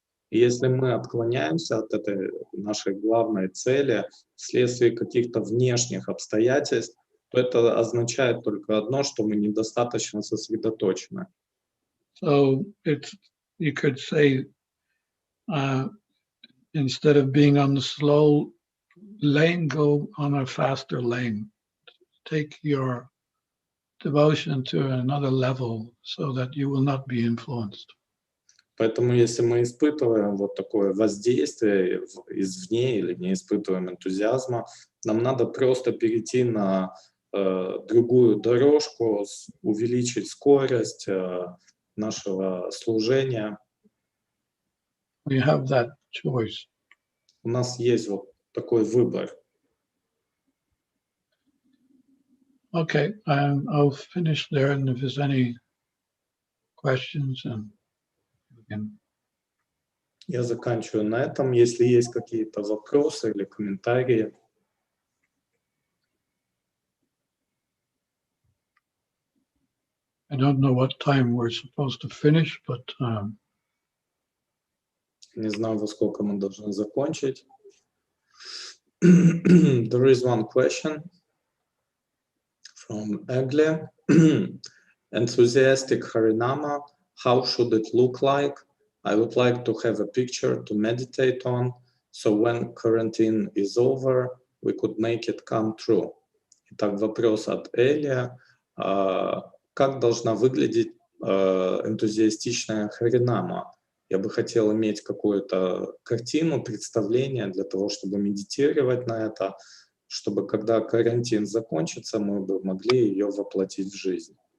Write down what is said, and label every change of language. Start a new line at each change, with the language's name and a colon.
Russian: И если мы отклоняемся от этой нашей главной цели вследствие каких-то внешних обстоятельств, то это означает только одно, что мы недостаточно сосредоточены.
English: So you could say, instead of being on the slow lane, go on a faster lane. Take your devotion to another level so that you will not be influenced.
Russian: Поэтому если мы испытываем вот такое воздействие извне или не испытываем энтузиазма, нам надо просто перейти на другую дорожку, увеличить скорость нашего служения.
English: We have that choice.
Russian: У нас есть вот такой выбор.
English: Okay, I'll finish there, and if there's any questions, and we can.
Russian: Я заканчиваю на этом. Если есть какие-то вопросы или комментарии.
English: I don't know what time we're supposed to finish, but
Russian: Не знаю, во сколько мы должны закончить.
English: There is one question from Egle. Enthusiastic Harinama, how should it look like? I would like to have a picture to meditate on, so when quarantine is over, we could make it come true.
Russian: Итак, вопрос от Эли. Как должна выглядеть энтузиастичная Харинама? Я бы хотел иметь какую-то картину, представление для того, чтобы медитировать на это, чтобы когда карантин закончится, мы бы могли ее воплотить в жизнь.